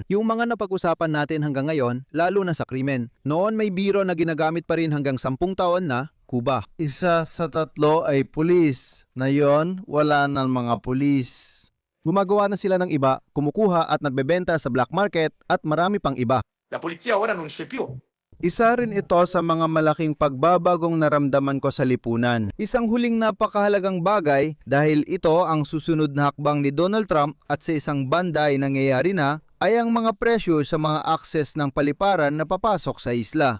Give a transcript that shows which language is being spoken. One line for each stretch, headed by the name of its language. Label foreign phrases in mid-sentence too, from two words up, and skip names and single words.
Filipino: Yung mga napag-usapan natin hanggang ngayon, lalo na sa krimen. Noon may biro na ginagamit pa rin hanggang 10 taon na, Cuba. Isa sa 3 ay pulis. Ngayon, wala ng mga pulis. Gumagawa na sila ng iba, kumukuha at nagbebenta sa
English: black market
Filipino: at marami pang iba.
Italian: La polizia ora non c'è più.
Filipino: Isa rin ito sa mga malaking pagbabagong naramdaman ko sa lipunan. Isang huling napakahalagang bagay dahil ito ang susunod na hakbang ni Donald Trump at sa isang banda ay nangyayari na ay ang mga presyo sa mga access ng paliparan na papasok sa isla.